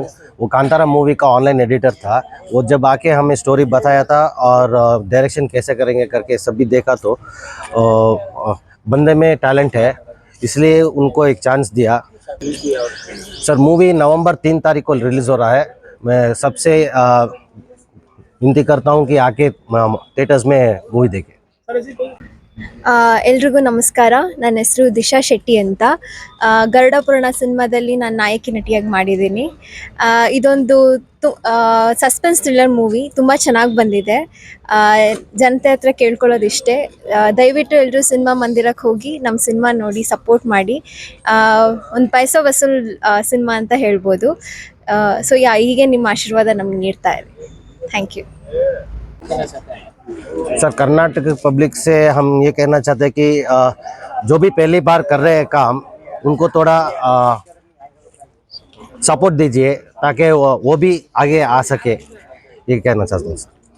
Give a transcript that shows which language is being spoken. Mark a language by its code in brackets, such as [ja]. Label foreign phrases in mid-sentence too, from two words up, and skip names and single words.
[hi] वो कांतारा मूवी का ऑनलाइन एडिटर था। वो जब आके हमें स्टोरी बताया था और डायरेक्शन कैसे करेंगे करके सब भी देखा, तो बंदे में टैलेंट है, इसलिए उनको एक चांस दिया। सर मूवी नवंबर 3 तारीख को रिलीज़ हो रहा है। मैं सबसे विनती करता हूँ कि आके थिएटर्स में मूवी देखें। [kn] ಎಲ್ರಿಗೂ ನಮಸ್ಕಾರ. ನನ್ನ ಹೆಸರು ದಿಶಾ ಶೆಟ್ಟಿ ಅಂತ. ಗರುಡ ಪುರಾಣ ಸಿನಿಮಾದಲ್ಲಿ ನಾನು ನಾಯಕಿ ನಟಿಯಾಗಿ ಮಾಡಿದ್ದೀನಿ. ಇದೊಂದು [en] suspense thriller movie, [kn] ತುಂಬ ಚೆನ್ನಾಗಿ ಬಂದಿದೆ. ಜನತೆ ಹತ್ರ ಕೇಳ್ಕೊಳ್ಳೋದಿಷ್ಟೇ, ದಯವಿಟ್ಟು ಎಲ್ಲರೂ ಸಿನಿಮಾ ಮಂದಿರಕ್ಕೆ ಹೋಗಿ ನಮ್ಮ ಸಿನಿಮಾ ನೋಡಿ ಸಪೋರ್ಟ್ ಮಾಡಿ. ಒಂದು [hi] पैसा वसूल [kn] ಸಿನಿಮಾ ಅಂತ ಹೇಳ್ಬೋದು. ಸೊ ಹೀಗೆ ನಿಮ್ಮ ಆಶೀರ್ವಾದ ನಮ್ಗೆ ನೀಡ್ತಾ ಇದೆ. [en] thank you [hi] सर कर्नाटक पब्लिक से हम ये कहना चाहते हैं कि जो भी पहली बार कर रहे हैं काम, उनको थोड़ा सपोर्ट दीजिए ताकि वो भी आगे आ सके, ये कहना चाहते हैं सर।